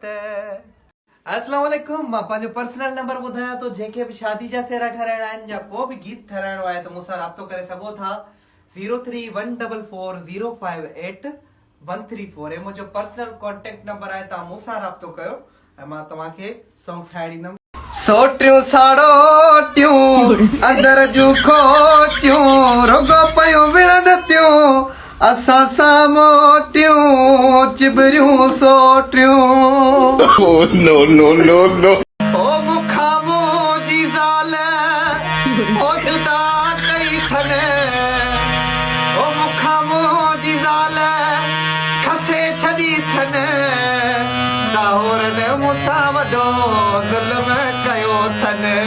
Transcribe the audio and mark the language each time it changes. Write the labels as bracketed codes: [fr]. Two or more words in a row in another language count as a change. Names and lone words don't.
[sd] अस्सलाम वालेकुम मां पंहिंजो [en] personal number [sd] ॿुधायां थो जंहिंखे बि शादी जा फेरा ठहाराइणा आहिनि या को बि गीत ठहाराइणो आहे त मूंसां राब्तो करे सघो था 03144058134 हे मुंहिंजो [en] personal contact number [sd] आहे तव्हां मूंसां राब्तो कयो ऐं मां तव्हांखे सॉन्ग ठाहे ॾींदुमि। सोटियूं साड़ोटियूं अंदर जूं खोटियूं रुगो पयूं विढ़नि थियूं असां सां मोटियूं चिबरियूं सोटियूं। [en] Oh, no, no, no, no. [sd] ओ मुखा मुंहिंजी ज़ाल ओ जुदा कई थन ओ मुखा मुंहिंजी ज़ाल खसे छॾी थन साहुरनि मूंसां वॾो ज़ुल्म कयो थन।